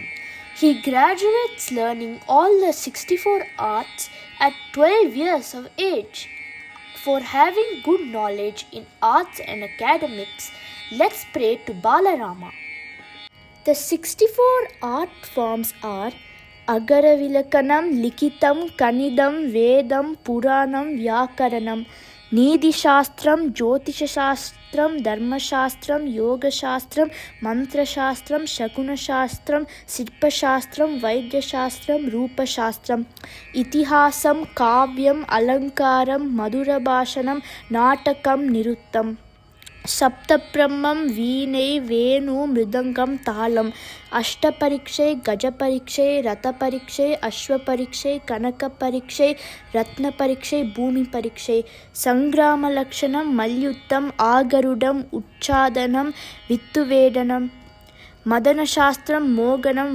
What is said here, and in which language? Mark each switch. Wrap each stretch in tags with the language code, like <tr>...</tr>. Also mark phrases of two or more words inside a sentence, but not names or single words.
<en>He graduates learning all the 64 arts at 12 years of age. For having good knowledge in arts and academics, let's pray to Balarama. The 64 art forms are Agaravilakanam, Likitam, Kanidam, Vedam, Puranam, Vyakaranam, Nidhi Shastram, Jyotisha Shastram, Dharma Shastram, Yoga Shastram, Mantra Shastram, Shakuna Shastram, Sirpa Shastram, Vaidya Shastram, Rupa Shastram, Itihasam, Kavyam, Alankaram, Madhura Bhashanam, Natakam, Niruttam,</en> <ta>சப்தபிரம்மம் வீணை வேணு மிருதங்கம் தாளம் அஷ்டபரீட்சை கஜபரீட்சை ரதபரீட்சை அஸ்வபரீட்சை கனகபரீட்சை ரத்னபரீட்சை பூமி பரீட்சை சங்கிராமலக்ஷணம் மல்யுத்தம் ஆகருடம் உச்சாதனம் வித்துவேடனம் மதனசாஸ்திரம் மோகனம்</ta>